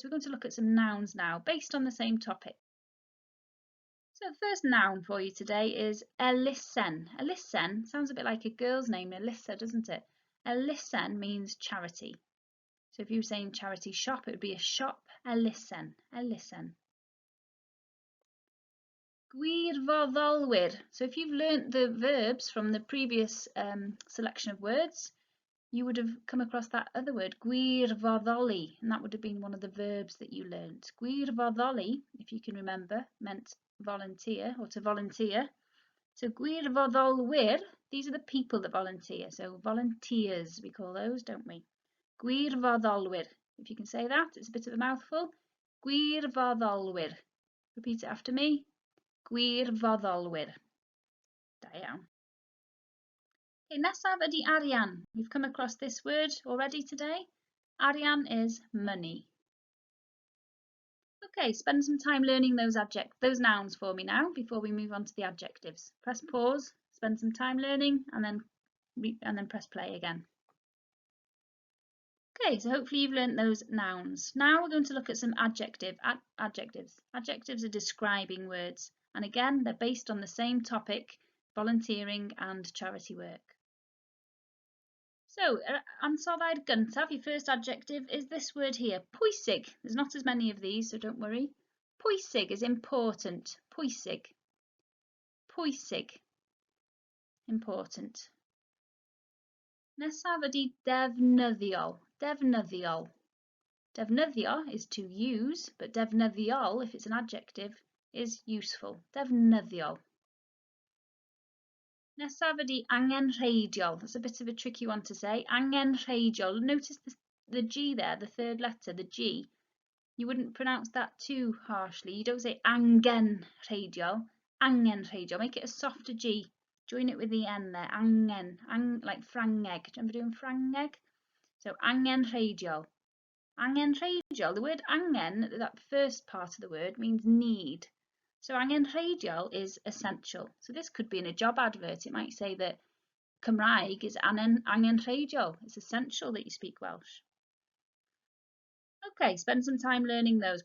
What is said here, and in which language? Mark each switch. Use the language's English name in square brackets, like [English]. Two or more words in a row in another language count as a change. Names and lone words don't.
[English] We're going to look at some nouns now based on the same topic. So the first noun for you today is elusen. Elusen sounds a bit like a girl's name, Alyssa, doesn't it? Elusen means charity. So if you were saying charity shop, it would be a [Welsh] shop elusen. Elusen. Gwirfoddolwyr. [English] So if you've learnt the verbs from the previous selection of words, you would have come across that other word, gwirfoddoli, and that would have been one of the verbs that you learnt. Gwirfoddoli, if you can remember, meant volunteer or to volunteer. So gwirfoddolwyr, these are the people that volunteer. So volunteers, we call those, don't we? [Welsh] Gwirfoddolwyr. [English] If you can say that, it's a bit of a mouthful. Gwirfoddolwyr. Repeat it after me. [Welsh] Gwirfoddolwyr. Da iawn. [English] Okay, [Welsh] nesaf ydi arian. [English] You've come across this word already today. Arian is money. Okay, spend some time learning those nouns for me now before we move on to the adjectives. Press pause, spend some time learning, and then press play again. Okay, so hopefully you've learnt those nouns. Now we're going to look at some adjectives. Adjectives are describing words, and again, they're based on the same topic, volunteering and charity work. So, [Welsh] ansoddair gyntaf, [English] your first adjective, is this word here, pwysig. There's not as many of these, so don't worry. Pwysig is important. [Welsh] Pwysig. Pwysig. [English] Important. [Welsh] Nesaf ydi defnyddiol. Defnyddiol. [English] Defnyddio is to use, but defnyddiol, if it's an adjective, is useful. [Welsh] Defnyddiol. Nesaf ydi angenrheidiol. [English] That's a bit of a tricky one to say. [Welsh] Angenrheidiol. [English] Notice the G there, the third letter, the G. You wouldn't pronounce that too harshly. You don't say angenrheidiol. Angenrheidiol. Make it a softer G. Join it with the N there. Like Ffrangeg. Do you remember doing Ffrangeg? [Welsh] So angenrheidiol. Angenrheidiol. [English] The word angen, that first part of the word, means need. So angenrheidiol is essential. So this could be in a job advert. It might say that Cymraeg is angenrheidiol. It's essential that you speak Welsh. Okay, spend some time learning those.